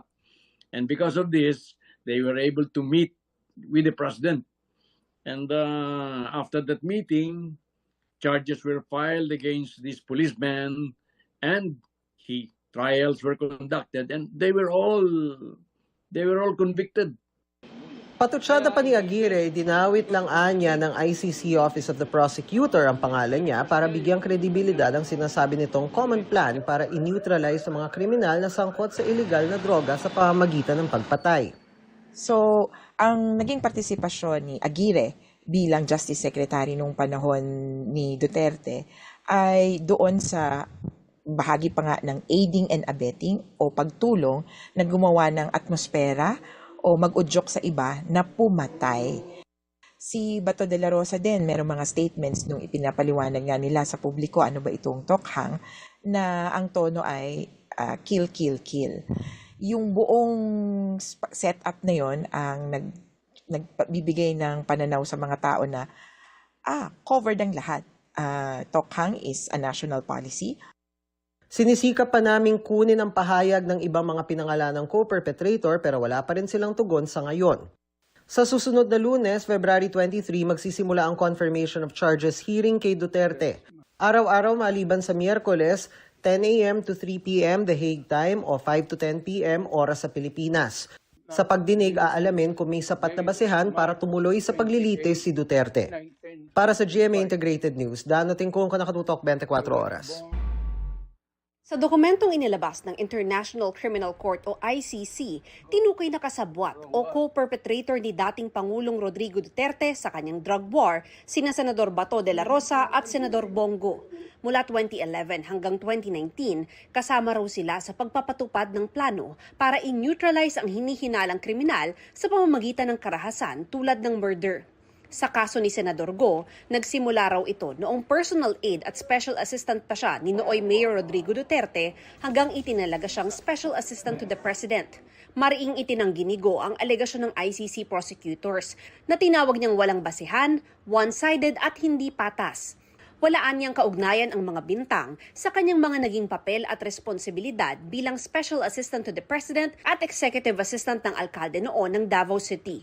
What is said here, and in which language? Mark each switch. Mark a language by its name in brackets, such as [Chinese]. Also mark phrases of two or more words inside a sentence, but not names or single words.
[English] And because of this, they were able to meet with the President. And after that meeting, charges were filed against these policemen, and trials were conducted, and they were all convicted. [Filipino] Patutsada pa ni Aguirre, dinawit lang anya ng ICC Office of the Prosecutor ang pangalan niya para bigyang kredibilidad ang sinasabi nitong [English] common plan [Filipino] para i-neutralize ang mga kriminal na sangkot sa illegal na droga sa pamamagitan ng pagpatay. So, ang naging partisipasyon ni Aguirre bilang Justice Secretary nung panahon ni Duterte ay doon sa bahagi pa nga ng [English] aiding and abetting [Filipino] o pagtulong na gumawa ng atmosfera o mag-udyok sa iba na pumatay. Si Bato de la Rosa din, merong mga statements nung ipinapaliwanag nga nila sa publiko ano ba itong tokhang na ang tono ay [English] kill, kill, kill. [Filipino] Yung buong setup na yon ang nagbibigay ng pananaw sa mga tao na covered ang lahat. [English] Tokhang is a national policy. [Filipino] Sinisikap pa naming kunin ang pahayag ng ibang mga pinangalanang co-perpetrator pero wala pa rin silang tugon sa ngayon. Sa susunod na Lunes, February 23, magsisimula ang [English] confirmation of charges hearing [Filipino] kay Duterte. Araw-araw maliban sa Miyerkules, 10 a.m. to 3 p.m. The Hague time o 5 to 10 p.m. oras sa Pilipinas. Sa pagdinig, aalamin kung may sapat na basehan para tumuloy sa paglilitis si Duterte. Para sa GMA Integrated News, Dano Tingkungko, nakatutok 24 oras. Sa dokumentong inilabas ng International Criminal Court o ICC, tinukoy na kasabwat o co-perpetrator ni dating Pangulong Rodrigo Duterte sa kanyang drug war sina Senador Bato de la Rosa at Senador Bongo. Mula 2011 hanggang 2019, kasama raw sila sa pagpapatupad ng plano para i-neutralize ang hinihinalang kriminal sa pamamagitan ng karahasan tulad ng murder. Sa kaso ni Senador Go, nagsimula raw ito noong [English] personal aid [Filipino] at [English] special assistant [Filipino] pa siya ni nooy Mayor Rodrigo Duterte hanggang itinalaga siyang [English] special assistant to the President. [Filipino] Mariing itinanggi ni Go ang alegasyon ng ICC prosecutors na tinawag niyang walang basihan, one-sided at hindi patas. Walaan niyang kaugnayan ang mga bintang sa kanyang mga naging papel at responsibilidad bilang [English] Special Assistant to the President [Filipino] at [English] Executive Assistant [Filipino] ng Alkalde noon ng Davao City.